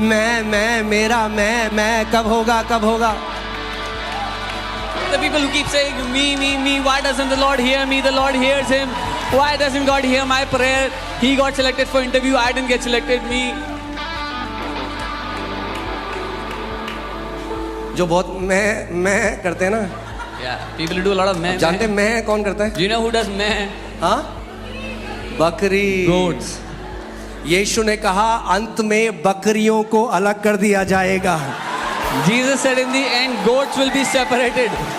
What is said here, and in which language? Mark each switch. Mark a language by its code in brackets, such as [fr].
[hi] मैं, मेरा, मैं, कब होगा, कब होगा. [en] The people who keep saying me, why doesn't the Lord hear me? The Lord hears him. Why doesn't God hear my prayer? He got selected for interview, I didn't get selected. Me. [hi] जो बहुत मैं करते हैं ना. [en] Yeah, people who do a lot of meh. [hi] जानते हैं मैं कौन करता है? [en] Do you know who does meh? [hi] हाँ, बकरी. [en] Goats. [hi] यीशु ने कहा अंत में बकरियों को अलग कर दिया जाएगा. [en] Jesus said in the end, goats will be separated.